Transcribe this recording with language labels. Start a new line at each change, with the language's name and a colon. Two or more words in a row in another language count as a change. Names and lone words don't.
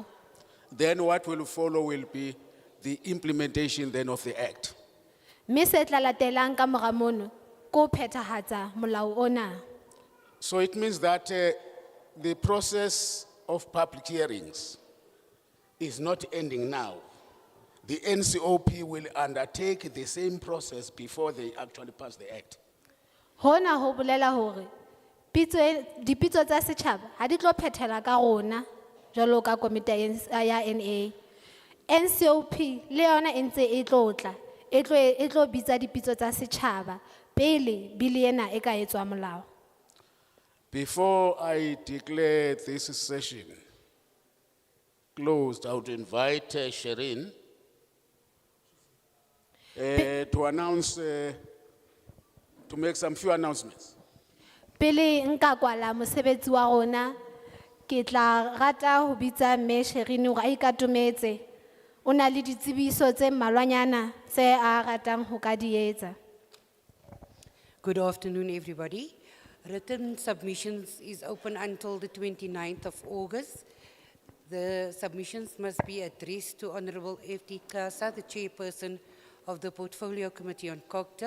English: Then what will follow will be the implementation then of the act.
Southern Sotho: Mme se tla latelang ka mora mono ko phethahatsa molao ona.
English: So it means that the process of public hearings is not ending now. The NCOP will undertake the same process before they actually pass the act.
Southern Sotho: Hona ho bolela hore dipitso tsa setjhaba ha di tlo phethela ka rona jwalo ka komite ya NA. NCOP le yona e ntse e tlotla e tlo bitsa dipitso tsa setjhaba pele bili ena e ka etswa molao.
English: Before I declare this session closed, I would invite Sherin to announce, to make some few announcements.
Southern Sotho: Pele nka kwala mosebetsi wa rona ke tla rata ho bitsa mme Sherin hore a ikatometse o na le ditsebiso tse mmalwanyana tse a ratang ho ka di etsa.
English: Good afternoon, everybody. Written submissions is open until the 29th of August. The submissions must be addressed to Honorable F.D. Kasa, the chairperson of the Portfolio Committee on COGTA.